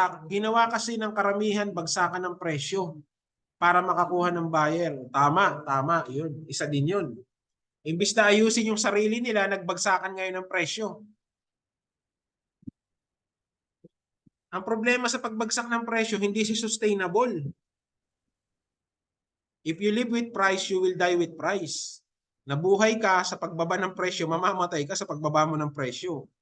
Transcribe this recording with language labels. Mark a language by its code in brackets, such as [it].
[tl] Ginawa kasi ng karamihan bagsakan ng presyo para makakuha ng buyer. Tama, tama. Yun. Isa din yun. Imbis na ayusin yung sarili nila, nagbagsakan ngayon ng presyo. Ang problema sa pagbagsak ng presyo, hindi si sustainable. [en] If you live with price, you will die with price. [tl] Nabuhay ka sa pagbaba ng presyo, mamamatay ka sa pagbaba mo ng presyo.